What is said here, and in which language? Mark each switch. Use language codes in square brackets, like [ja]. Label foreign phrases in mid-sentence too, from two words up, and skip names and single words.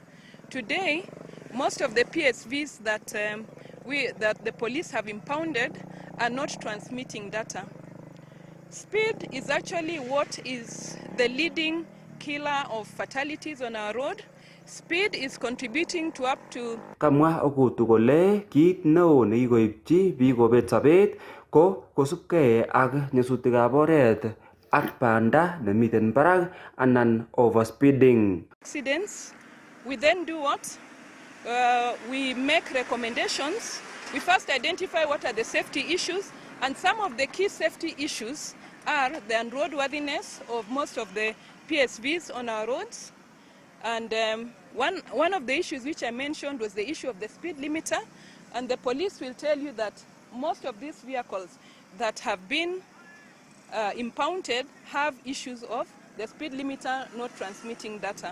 [en] Today, most of the PSVs that the police have impounded are not transmitting data. Speed is actually what is the leading killer of fatalities on our road. Speed is contributing to up to... [kln] Kamwa Okutu kole kit neo nekikoipchi biik kobet sobet ko kosubkei ak nyasutikab oret ak banda nemiten barak anan overspeeding. [en] Accidents, we then do what? We make recommendations. We first identify what are the safety issues, and some of the key safety issues are the unroadworthiness of most of the PSVs on our roads. And one of the issues which I mentioned was the issue of the speed limiter, and the police will tell you that most of these vehicles that have been impounded have issues of the speed limiter not transmitting data.